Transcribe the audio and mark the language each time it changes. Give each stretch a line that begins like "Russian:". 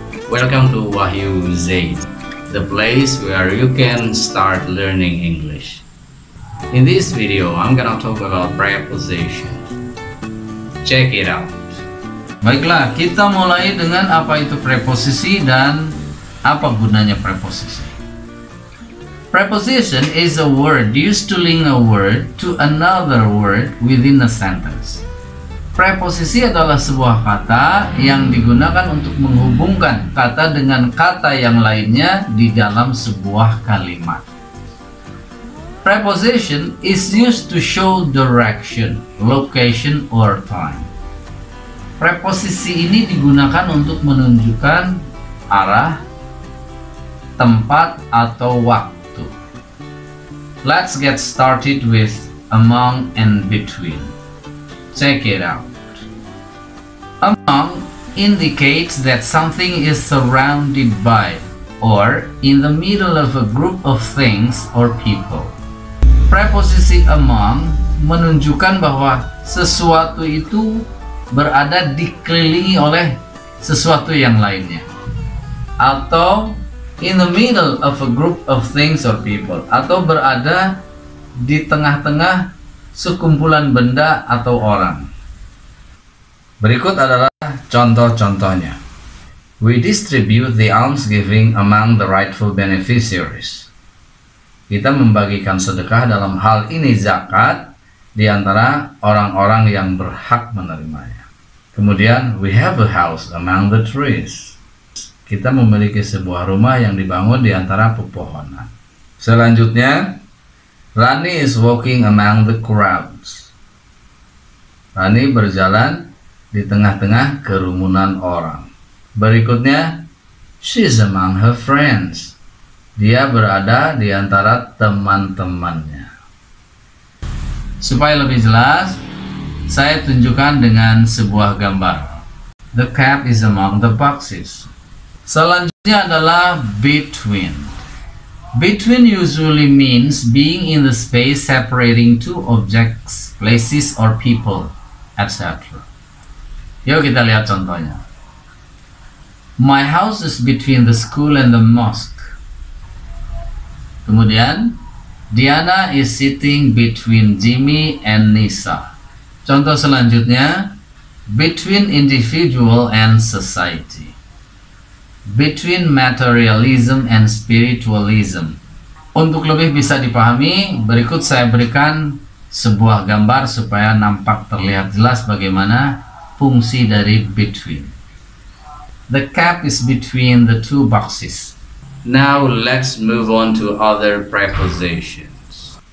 English: Welcome to Wahyu Zaid, the place where you can start learning English. In this video, I'm gonna talk about preposition. Check it out.
Indonesian: Baiklah, kita mulai dengan apa itu preposisi dan apa gunanya preposisi.
English: Preposition is a word used to link a word to another word within a sentence.
Indonesian: Preposisi adalah sebuah kata yang digunakan untuk menghubungkan kata dengan kata yang lainnya di dalam sebuah kalimat.
English: Preposition is used to show direction, location, or time.
Indonesian: Preposisi ini digunakan untuk menunjukkan arah, tempat, atau waktu.
English: Let's get started with among and between. Check it out. Among indicates that something is surrounded by or in the middle of a group of things or people.
Indonesian: Preposisi among menunjukkan bahwa sesuatu itu berada dikelilingi oleh sesuatu yang lainnya, atau
English: in the middle of a group of things or people,
Indonesian: atau berada di tengah-tengah sekumpulan benda atau orang. Berikut adalah contoh-contohnya.
English: We distribute the almsgiving among the rightful beneficiaries.
Indonesian: Kita membagikan sedekah, dalam hal ini zakat, di antara orang-orang yang berhak menerimanya.
English: Kemudian, we have a house among the trees.
Indonesian: Kita memiliki sebuah rumah yang dibangun di antara pepohonan.
English: Selanjutnya, Rani is walking among the crowds.
Indonesian: Rani berjalan di tengah-tengah kerumunan orang.
English: Berikutnya, she's among her friends.
Indonesian: Dia berada di antara teman-temannya. Supaya lebih jelas, saya tunjukkan dengan sebuah gambar.
English: The cat is among the boxes.
Indonesian: Selanjutnya adalah between.
English: Between usually means being in the space separating two objects, places, or people, etc.
Indonesian: Yuk kita lihat contohnya.
English: My house is between the school and the mosque. Kemudian, Diana is sitting between Jimmy and Nisa.
Indonesian: Contoh selanjutnya,
English: between individual and society. Between materialism and spiritualism.
Indonesian: Untuk lebih bisa dipahami, berikut saya berikan sebuah gambar supaya nampak terlihat jelas bagaimana fungsi dari between.
English: The cap is between the two boxes. Now let's move on to other prepositions.